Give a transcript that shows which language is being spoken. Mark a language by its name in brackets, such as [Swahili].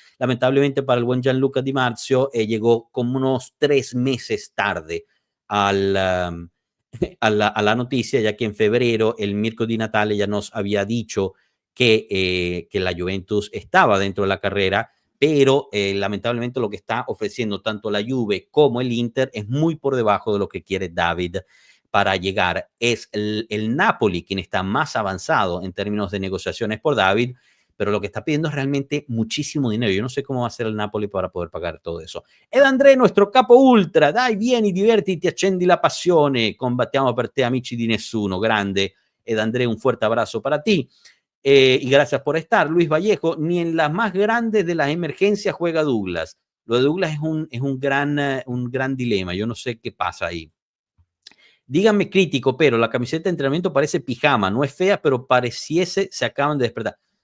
[Spanish] Lamentablemente para el buen Gianluca Di Marzio llegó como unos 3 meses tarde a la noticia, ya que en febrero el Mirko Di Natale ya nos había dicho que la Juventus estaba dentro de la carrera, pero lamentablemente lo que está ofreciendo tanto la Juve como el Inter es muy por debajo de lo que quiere David para llegar. Es el Napoli quien está más avanzado en términos de negociaciones por David, pero lo que está pidiendo es realmente muchísimo dinero. Yo no sé cómo va a ser el Napoli para poder pagar todo eso. [Italian] Ed André, nostro capo ultra, dai, vieni, divertiti, accendi la passione, combattiamo per te, amici di nessuno. [Spanish] Grande Ed André, un fuerte abrazo para ti. Y gracias por estar. Luis Vallejo, ni en las más grandes de las emergencias juega Douglas. Lo de Douglas es un gran dilema. Yo no sé qué pasa ahí. Díganme crítico, pero la camiseta de entrenamiento parece pijama. No es fea, pero pareciese se acaban de despertar.